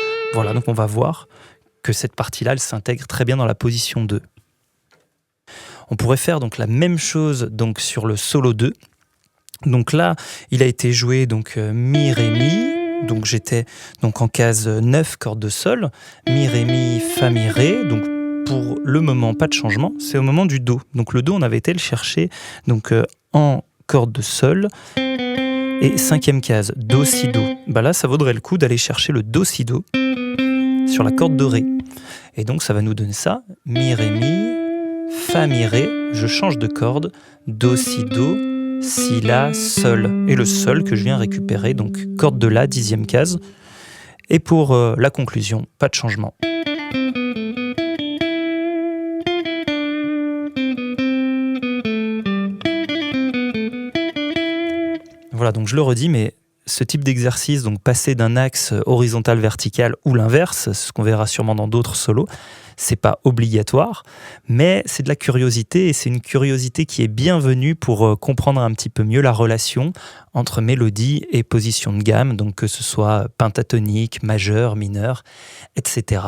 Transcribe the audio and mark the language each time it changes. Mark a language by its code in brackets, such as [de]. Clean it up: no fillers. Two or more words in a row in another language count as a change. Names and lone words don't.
[fr] Voilà, donc on va voir que cette partie-là, elle s'intègre très bien dans la position 2. On pourrait faire donc la même chose donc sur le solo 2. Donc là, il a été joué donc mi, ré, mi. Donc j'étais donc en case 9, corde de sol. Mi, ré, mi, fa, mi, ré. Donc pour le moment, pas de changement. C'est au moment du do. Donc le do, on avait été le chercher donc en corde de sol. Et 5e case, do, si, do. Bah là, ça vaudrait le coup d'aller chercher le do, si, do sur la corde de ré. Et donc ça va nous donner ça. Mi, ré, mi, fa, mi, ré. Je change de corde. Do, si, do. Si, la, sol. Et le sol que je viens récupérer, donc corde de la, 10e case. Et pour la conclusion, pas de changement. Voilà, donc je le redis, mais ce type d'exercice, donc passer d'un axe horizontal-vertical ou l'inverse, ce qu'on verra sûrement dans d'autres solos, c'est pas obligatoire, mais c'est de la curiosité et c'est une curiosité qui est bienvenue pour comprendre un petit peu mieux la relation entre mélodie et position de gamme, donc que ce soit pentatonique, majeur, mineur, etc.